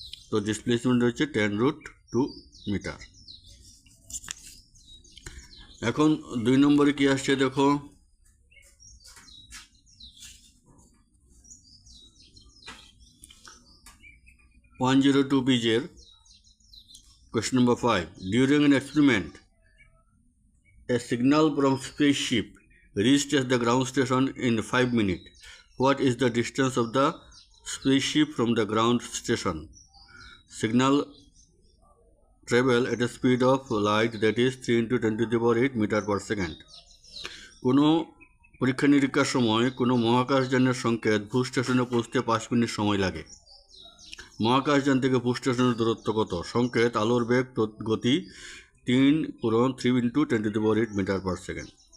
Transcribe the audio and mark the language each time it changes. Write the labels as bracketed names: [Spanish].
[Bangla] তো ডিসপ্লেসমেন্ট হচ্ছে 10√2 মিটার। এখন 2 নম্বরে কি আসছে দেখো, (102) পেজের [English] question number 5. During an experiment, a signal from spaceship reached at the ground station in 5 minutes. What is the distance of the spaceship from the ground station? Signal travel at a speed of light, that is 3 into 10⁸ meter per second. [Bangla] কোনো পরীক্ষা নিরীক্ষার সময় কোনো মহাকাশযানের সংকেত ভূ স্টেশনে পৌঁছতে 5 minute সময় লাগে। মহাকাশযান থেকে ভূ স্টেশনের দূরত্ব কত? সংকেত আলোর বেগ গতি 3 into 10⁸ মিটার পার সেকেন্ড।